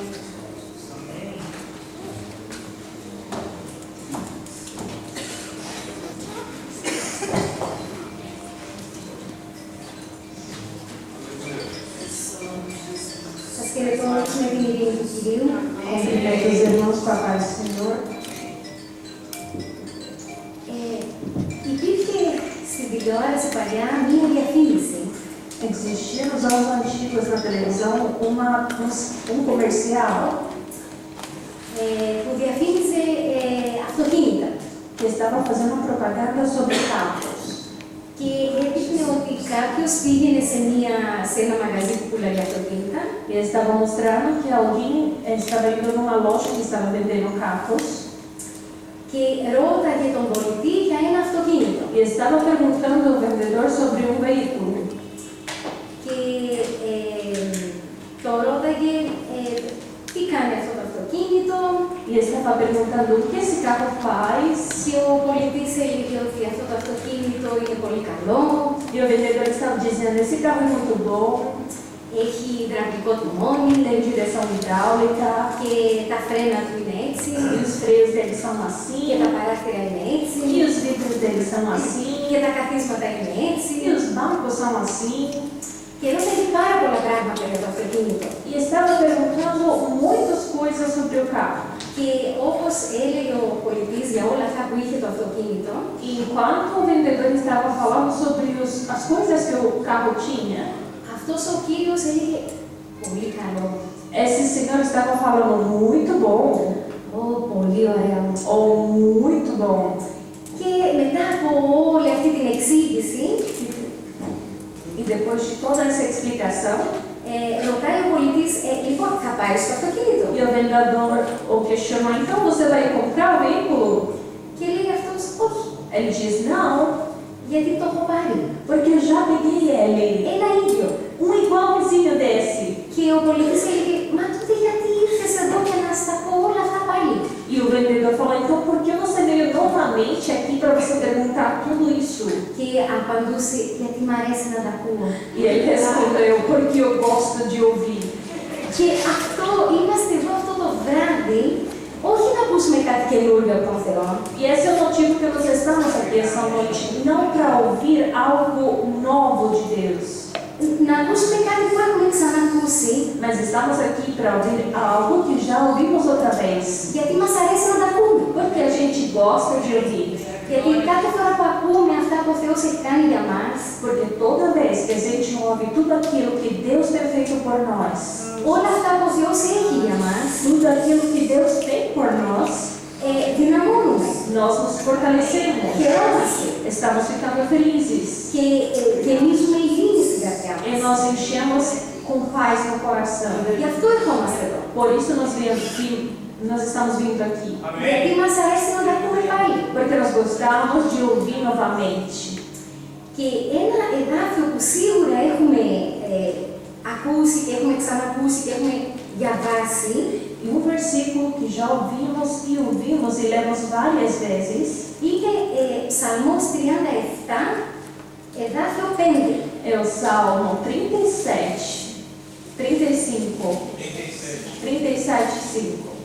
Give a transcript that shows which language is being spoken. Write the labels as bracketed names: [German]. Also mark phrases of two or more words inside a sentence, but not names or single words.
[Portuguese] As queremos me virem do Quiril, Cumprimento os irmãos com a paz do Senhor. [Greek] υπήρχε στην τηλεόραση παλιά μία διαφήμιση. [Portuguese] Existia nos anos antigos na televisão comercial [Greek] που διαφήμιζε αυτοκίνητα. [Portuguese] que estava fazendo uma propaganda sobre carros. [Greek] Και έδειχνε ότι κάποιος πήγαινε σε ένα μαγαζί που πουλάει αυτοκίνητα. [Portuguese] E eles estavam mostrando que alguém estava indo numa loja que estava vendendo carros. [Greek] Και ρώταγε τον πολιτή για ένα αυτοκίνητο. [Portuguese] E estava perguntando ao vendedor sobre um veículo. [Greek] Και το ρώταγε τι κάνει αυτό το αυτοκίνητο. [Portuguese] E estava perguntando o que esse carro faz. [Greek] Και ο πολιτής έλεγε ότι αυτό το αυτοκίνητο είναι πολύ καλό. [Portuguese] E o vendedor estava dizendo: esse carro é muito bom, [Greek] Έχει υδραυλικό τιμόνι [Portuguese] tem direção hidráulica, [Greek] και τα φρένα του είναι έτσι. [Portuguese] e os freios dele são [Greek] Και [Portuguese] assim, [Greek] τα παράθυρα είναι έτσι. [Portuguese] e os vidros dele são assim, [Greek] Και τα καθίσματα είναι έτσι. [Portuguese] e os bancos são assim. [Greek] Και ρώταγε πάρα πολλά πράγματα για το αυτοκίνητο. [Portuguese] E estava perguntando muitas coisas sobre o carro. [Greek] Και όπως έλεγε ο πολιτής για όλα αυτά που είχε το αυτοκίνητο, [Portuguese] E enquanto o vendedor estava falando sobre as coisas que o carro tinha, [Greek] αυτός ο κύριος έλεγε πολύ καλό. [Portuguese] esse senhor estava falando muito bom, [Greek] Πολύ ωραίο. [Portuguese] ou muito bom. [Greek] Και μετά από όλη αυτή την εξήγηση, [Portuguese] E depois de toda essa explicação, [Greek] ρωτάει ο πολιτής, λοιπόν, θα πάρεις το αυτοκίνητο. [Portuguese] e o vendedor o questionou: então você vai comprar o veículo? [Greek] Και λέει αυτός, όχι, [Portuguese] Ele diz: não, [Greek] γιατί το έχω πάρει. [Portuguese] porque eu já peguei ele, [Greek] Ένα ίδιο. [Portuguese] igualzinho desse. [Greek] Και ο πολιτής έλεγε, μα τότε γιατί ήρθες εδώ για να στα πω όλα αυτά πάλι. [Portuguese] E o vendedor falou: então por que você veio novamente aqui para você perguntar tudo isso? [Greek] Και απαντούσε, γιατί μ' αρέσει να τα ακούω. [Portuguese] E ele respondeu: porque eu gosto de ouvir. [Greek] Και αυτό, είμαστε εδώ αυτό το βράδυ, όχι να ακούσουμε κάτι καινούργιο από τον Θεό, [Portuguese] E esse é o motivo que nós estamos aqui essa noite, não para ouvir algo novo de Deus, [Greek] να ακούσουμε κάτι που έχουμε ξανακούσει, [Portuguese] mas estamos aqui para ouvir algo que já ouvimos outra vez, [Greek] γιατί μας αρέσει να τα ακούμε. [Portuguese] porque a gente gosta de ouvir. [Greek] Γιατί κάθε φορά που ακούμε αυτά που ο Θεός έχει κάνει για μας, [Portuguese] Porque toda vez que a gente ouve tudo aquilo que Deus tem feito por nós, [Greek] όλα αυτά που ο Θεός έχει για μας, [Portuguese] tudo aquilo que Deus tem por nós, [Greek] δυναμώνουμε, [Portuguese] nós nos fortalecemos, [Greek] χαιρόμαστε [Portuguese] estamos ficando felizes [Greek] και γεμίζουμε ειρήνη στην καρδιά [Portuguese] e [Greek] μας. [Portuguese] nós enchemos com paz no coração. [Greek] Γι' αυτό ερχόμαστε εδώ. [Portuguese] Por isso nós estamos vindo aqui, [Greek] Γιατί μας αρέσει να τα ακούμε πάλι. [Portuguese] porque nós gostamos de ouvir novamente. [Greek] Και ένα εδάφιο που σίγουρα έχουμε ακούσει και έχουμε ξανακούσει και έχουμε διαβάσει, [Portuguese] E um versículo que já ouvimos e lemos várias vezes, [Greek] είναι Ψαλμός 37, εδάφιο 5. [Portuguese] é o Salmo 37, 35, 37, 5.